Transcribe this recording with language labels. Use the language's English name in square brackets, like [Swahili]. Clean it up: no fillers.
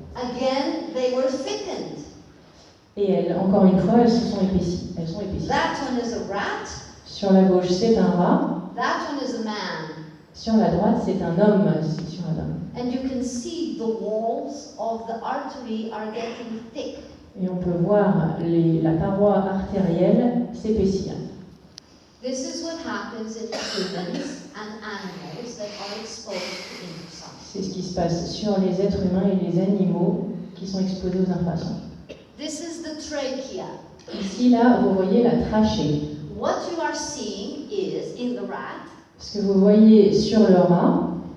[English] Again, they were thickened. [French] Et elles, encore une fois, elles se sont épaissies. Elles sont épaissies. [English] That one is a rat. [French] Sur la gauche, c'est un rat. [English] That one is a man. [French] Sur la droite, c'est un homme. C'est sur un homme. [English] And you can see the walls of the artery are getting thick. [French] Et on peut voir la paroi artérielle s'épaissir. [English] This is what happens in humans and animals that are exposed to infrasound. [French] C'est ce qui se passe sur les êtres humains et les animaux qui sont exposés aux infrasons. [English] This is the trachea. [French] Ici, là, vous voyez la trachée. [English] What you are seeing is, in the rat, [French] Ce que vous voyez sur le rat,